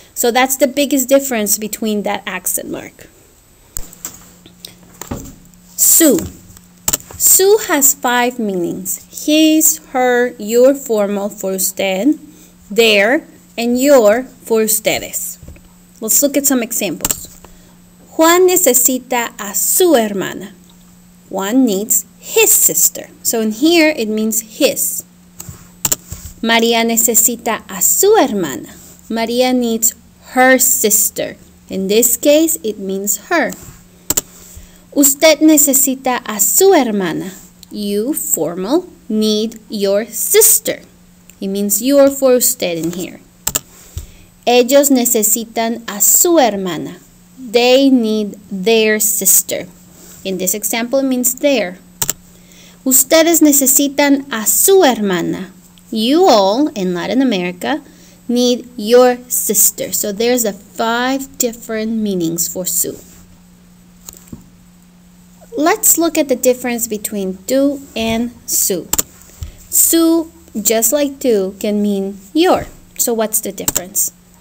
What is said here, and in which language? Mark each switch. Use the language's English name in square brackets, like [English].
[English] So that's the biggest difference between that accent mark. Su. Su has 5 meanings. His, her, your formal for usted, their, and your for ustedes. Let's look at some examples. [Spanish] Juan necesita a su hermana. [English] Juan needs his sister. So in here it means his. [Spanish] María necesita a su hermana. [English] Maria needs her sister. In this case, it means her. [Spanish] Usted necesita a su hermana. [English] You, formal, need your sister. It means your for usted in here. [Spanish] Ellos necesitan a su hermana. [English] They need their sister. In this example, it means their. [Spanish] Ustedes necesitan a su hermana. [English] You all, in Latin America, need your sister. So there's 5 different meanings for su. Let's look at the difference between tu and su. Su, just like tu, can mean your. So what's the difference?